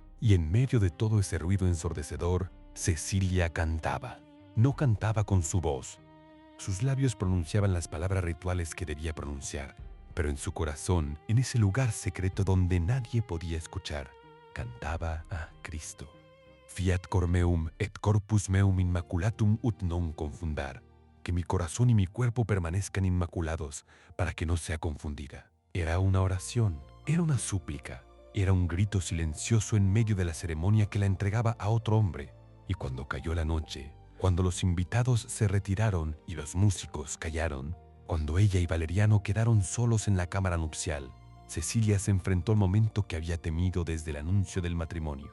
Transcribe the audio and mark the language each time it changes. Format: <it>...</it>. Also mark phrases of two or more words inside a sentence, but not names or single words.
<es>Y en medio de todo ese ruido ensordecedor, Cecilia cantaba. No cantaba con su voz. Sus labios pronunciaban las palabras rituales que debía pronunciar, pero en su corazón, en ese lugar secreto donde nadie podía escuchar, cantaba a Cristo.</es> <la>Fiat cor meum et corpus meum immaculatum ut non confundar.</la> <es>Que mi corazón y mi cuerpo permanezcan inmaculados para que no sea confundida. Era una oración, era una súplica, era un grito silencioso en medio de la ceremonia que la entregaba a otro hombre. Y cuando cayó la noche, cuando los invitados se retiraron y los músicos callaron, cuando ella y Valeriano quedaron solos en la cámara nupcial, Cecilia se enfrentó al momento que había temido desde el anuncio del matrimonio.</es>